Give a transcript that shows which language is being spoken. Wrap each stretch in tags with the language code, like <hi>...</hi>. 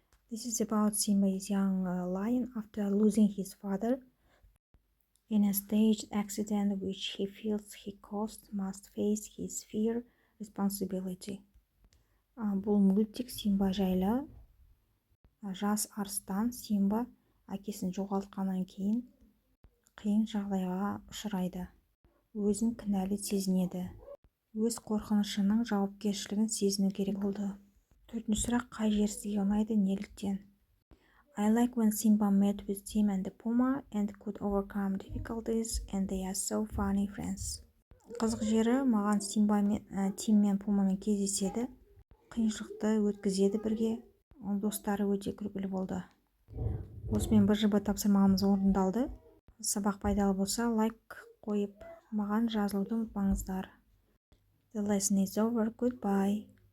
<en>This is about Simba's young lion after losing his father in a staged accident which he feels he caused must face his fear responsibility.</en> <kk>Бұл мультик Симба жайлы. Жас арыстан Симба әкесін жоғалтқаннан кейін қиын жағдайға ұшырайды. Өзін кінәлі сезінеді. Өз қорқынышының жауапкершілігін сезіну керек болды. Төртінші сұрақ, қай жер сізге ұнайды, неліктен?</kk> <en>I like when Simba met with Tim and the Puma and could overcome difficulties and they are so funny friends.</en> <kk>Қызық жері маған Симба мен Тим мен Пумамен кездеседі. Қиыншылықты өткізеді бірге. Достары өте күлкілі болды. Осымен БЖБ тапсырмамыз орындалды. Сабақ пайдалы болса, лайк қойып, маған жазылуды ұмытпаңыздар.</kk> <en>The lesson is over. Goodbye.</en>